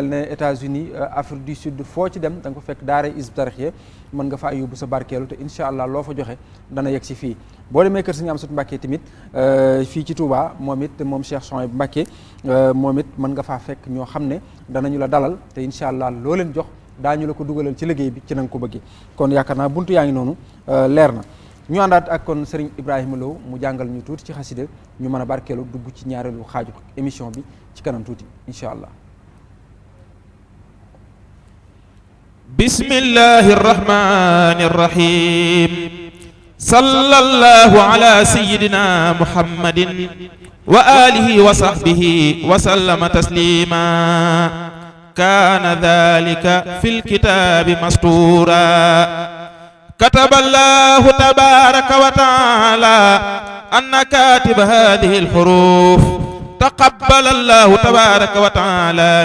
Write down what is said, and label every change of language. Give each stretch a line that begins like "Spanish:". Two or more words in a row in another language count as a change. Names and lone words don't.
Wolof: ne États-Unis Afrique du Sud foo ci dem da nga ko fekk daara Hizbut Tarqiyyah mën nga faa yóbbu sa barkeelu te
Arabic: إن شاء الله
Wolof: loo fa joxe dana yegg si fii boo demee kër Sëriñ Amsatu Mbàkke tamit fii ci Touba moom it moom Cheikh Souhaïbou Mbàkke moom it mën nga faa fekk ñoo xam ne danañu la dalal te
Arabic: إن شاء الله
Wolof: loo leen jox daañu la ko dugalal ci liggéey bi ci na nga ko bëggee kon yaakaar naa buntu yaa ngi noonu leer na ñu àndaat ak kon Serigne Ibrahima Lo mu jàngal ñu tuuti ci xasida ñu mën a barkeelu dugg ci ñaareelu xaaju émission bi ci kanam tuuti
Arabic: إن شاء الله. بسم الله الرحمن الرحيم صلى الله على سيدنا محمد وعلى آله وصحبه وسلم تسليما كان ذلك في الكتاب مسطورا كتب الله تبارك وتعالى أن كاتب هذه الحروف تقبل الله تبارك وتعالى anna katib hadhihi al-huruf taqabbala Allahu tabaraka wa ta'ala